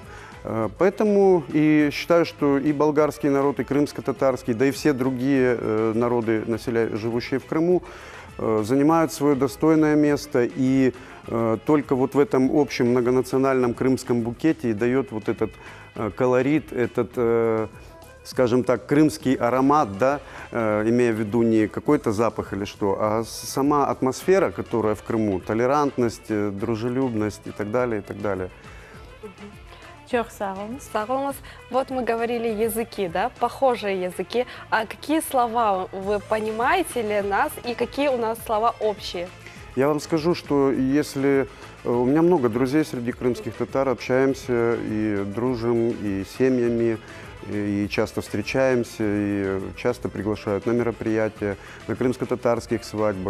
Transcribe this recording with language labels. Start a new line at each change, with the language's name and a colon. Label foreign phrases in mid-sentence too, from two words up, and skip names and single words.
Russian: Поэтому и считаю, что и болгарский народ, и крымско-татарский, да и все другие народы, живущие в Крыму, занимают свое достойное место, и только вот в этом общем многонациональном крымском букете и дает вот этот колорит, этот, скажем так, крымский аромат, да, имея в виду не какой-то запах или что, а сама атмосфера, которая в Крыму, толерантность, дружелюбность и так далее, и так далее.
Turkish: Çok sağ olun. Сағылыңыз.
Russian: Вот мы говорили языки, да, похожие языки. А какие слова вы понимаете ли нас и какие у нас слова общие? Я вам скажу, что если... У меня много друзей среди крымских татар, общаемся и дружим, и семьями, и часто встречаемся, и часто приглашают на мероприятия, на крымско-татарских свадьбах.